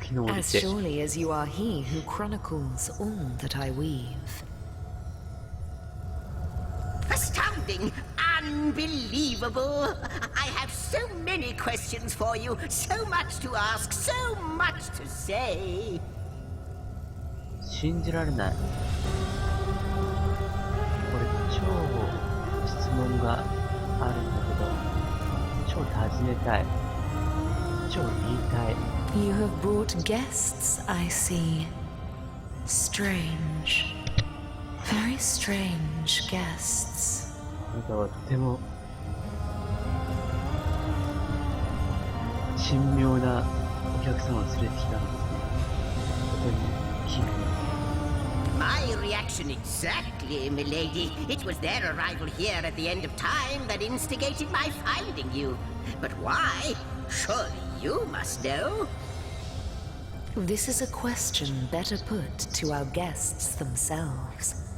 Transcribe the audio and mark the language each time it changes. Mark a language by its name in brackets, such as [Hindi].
[English] As surely as you are he who chronicles all that I weave. Astounding! Unbelievable! I have so many questions for you, so much to ask, so much to say. [Japanese] 信じられない。これ超質問があるんだけど、超尋ねたい。超言いたい。 [English] You have brought guests, I see. Strange. Very strange guests. [Japanese] あなたはとても神妙なお客様を連れてきたんですね。とても奇妙。 [English] My reaction exactly, milady. It was their arrival here at the end of time that instigated my finding you. But why? Surely you must know. This is a question better put to our guests themselves.